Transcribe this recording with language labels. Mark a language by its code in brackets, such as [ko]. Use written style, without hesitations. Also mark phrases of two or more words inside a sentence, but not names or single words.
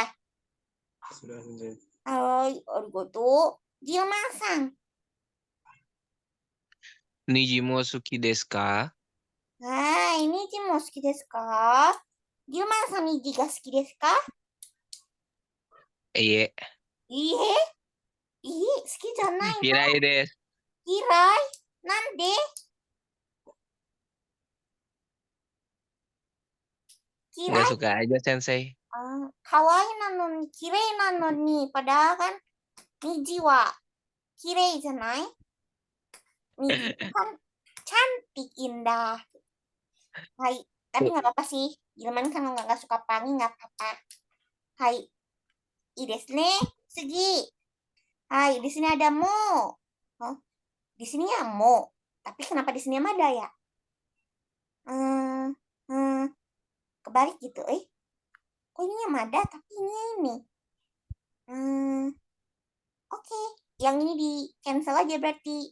[id] Sudah, Sensei. [ja] ありがとう。ギルマンさん. 虹も好きですか? はい、虹も好きですか? ギルマンさん、虹が好きですか? いいえ. いいえ？いいえ, 好きじゃないの? 嫌いです. 嫌い? なんで? [id] Nggak [ja] 嫌い? [id] suka aja, Sensei. [ja] 可愛いなのに、綺麗なのに. [id] Padahal kan [ja] 虹は綺麗じゃない? [id] Niji kan cantik, indah. Hai, tapi nggak apa-apa sih. Gilman kan nggak suka pelangi, nggak apa-apa. Hai, [ja] いいですね. すぎ. はい, [id] di sini ada mo. Oh, di sini ya mo. Tapi kenapa di sini ada ya? Kebalik gitu, kok ini Mada tapi ini. Oke, yang ini di cancel aja berarti.